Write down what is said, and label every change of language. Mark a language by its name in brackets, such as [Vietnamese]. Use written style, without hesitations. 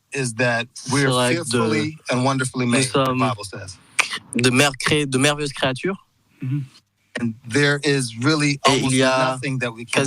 [English] Is that we're fearfully and wonderfully made, the Bible says. [French] De merveilleuses créatures. [English] And there is really almost nothing that we cannot